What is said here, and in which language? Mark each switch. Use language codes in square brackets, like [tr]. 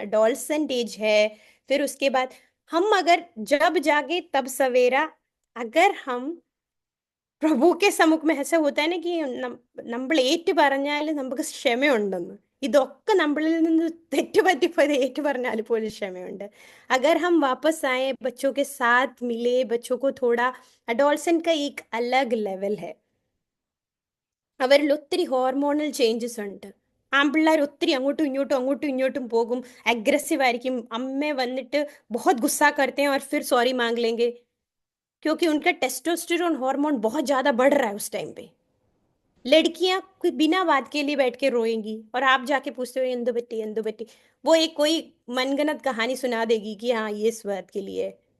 [hi] Adolescent as है, फिर उसके बाद हम अगर जब जागे तब सवेरा, अगर हम പ്രഭു के സമ്മുഖം में ऐसा होता है ना कि [ml] നമ്മൾ ഏറ്റു പറഞ്ഞാൽ നമുക്ക് ക്ഷമയുണ്ടെന്ന്, ഇതൊക്കെ നമ്മളിൽ നിന്ന് തെറ്റുപറ്റിപ്പോയത് ഏറ്റു പറഞ്ഞാൽ പോലും ക്ഷമയുണ്ട്। [hi] अगर हम वापस आए, बच्चों के साथ मिले, बच्चों को थोड़ा, अडोलसेंट का एक अलग लेवल है। [ml] അവരിൽ ഒത്തിരി ഹോർമോണൽ ചേഞ്ചസ് ഉണ്ട്। ആൺപിള്ളേർ ഒത്തിരി അങ്ങോട്ടും ഇങ്ങോട്ടും പോകും, അഗ്രസീവ് ആയിരിക്കും, അമ്മ വന്നിട്ട് [hi] बहुत गुस्सा करते हैं और फिर सॉरी मांग लेंगे, क्योंकि उनका टेस्टोस्टेरोन हार्मोन बहुत ज्यादा बढ़ रहा है उस टाइम पे। लड़कियां कोई बिना बात के लिए बैठ के रोएंगी, और आप जाके पूछते हो इंदु बेटी, वो एक कोई मनगढ़ंत कहानी सुना देगी कि हाँ ये इस बात के लिए है।